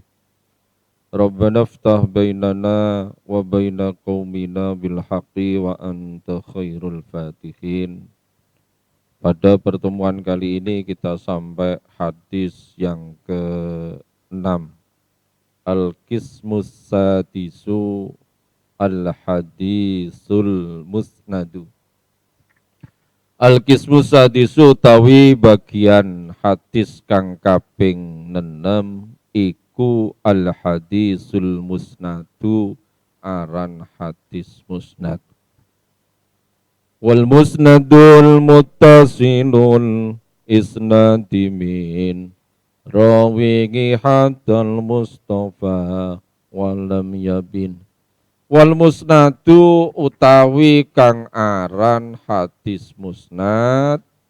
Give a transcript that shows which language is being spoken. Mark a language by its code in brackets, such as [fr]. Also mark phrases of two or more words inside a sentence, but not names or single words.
[ar] ربنا افتح بيننا وبين قومنا بالحق وأنت خير الفاتحين. [id] Pada pertemuan kali ini kita sampai hadis yang ke-6. [ar] القسم السادس الحديث المسند. القسم السادس [jv] tawi bagian hadis kang kaping 6 iku [ar] الحديث المسند [jv] aran hadis musnad. [ar] والمسند المتصل الإسناد من راويه حتى المصطفى ولم يبن. والمسند [jv] utawi kang aran hadis musnad